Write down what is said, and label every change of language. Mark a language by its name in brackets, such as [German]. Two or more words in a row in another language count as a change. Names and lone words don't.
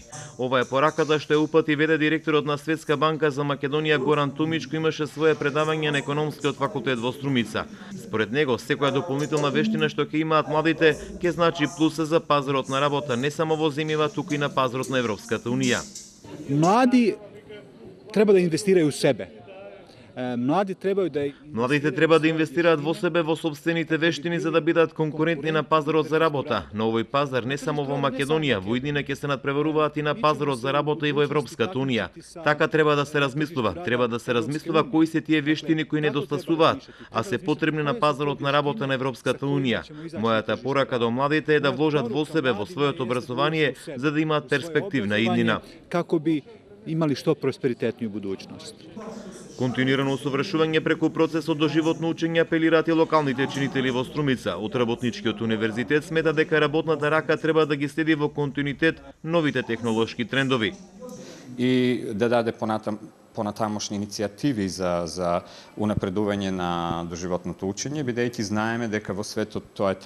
[Macedonian] Ова е пораката што ја упати веде директорот на Светска банка за Македонија Горан Тумич, кој имаше свое предавање на економскиот факултет во Струмица. Според него, секоја дополнителна вештина што ќе имаат младите ќе значи плюс за пазарот на работа не само во земјава, туку и на пазарот на Европската унија. [Croatian] Mladi treba da investiraju u sebe. [Macedonian] Младите треба да инвестираат во себе, во сопствените вештини за да бидат конкурентни на пазарот за работа. На овој пазар не само во Македонија, во иднина ќе се надпреваруваат и на пазарот за работа и во Европската унија. Така треба да се размислува. Треба да се размислува кои се тие вештини кои недостасуваат, а се потребни на пазарот на работа на Европската унија. Мојата порака до младите е да вложат во себе, во своето образование, за да имаат перспективна иднина. Како би [Croatian] imali što prosperitetniju budućnost. [Macedonian] Континуирано усовршување преку процесот до животно учење апелираат и локалните чинители во Струмица. Од Работничкиот универзитет смета дека работната рака треба да ги следи во континуитет новите технолошки трендови. И да даде понатамошни иницијативи за унапредување на доживотното учење, бидејќи знаеме дека во светот тоа е